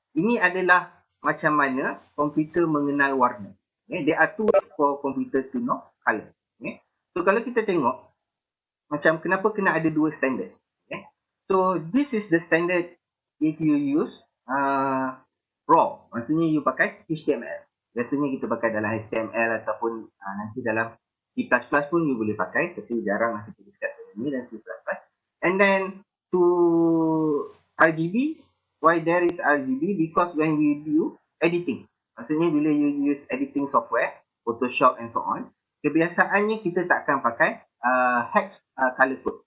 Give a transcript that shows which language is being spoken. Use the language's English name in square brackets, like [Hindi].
[Malay] Ini adalah macam mana komputer mengenal warna. [English] Okay. There are two ways for computer to know color. [Malay] Okay. So kalau kita tengok, macam kenapa kena ada dua standard. Okay. [English] So this is the standard if you use raw. [Malay] Maksudnya you pakai HTML. Biasanya kita pakai dalam HTML ataupun nanti dalam C++ pun you boleh pakai. Tapi jarang kita discuss ini dan C++. [English] And then to RGB, why there is RGB? Because when we do editing, [Malay] maksudnya bila [English] you use editing software, Photoshop and so on, [Malay] kebiasaannya kita tak akan pakai [English] hex color code.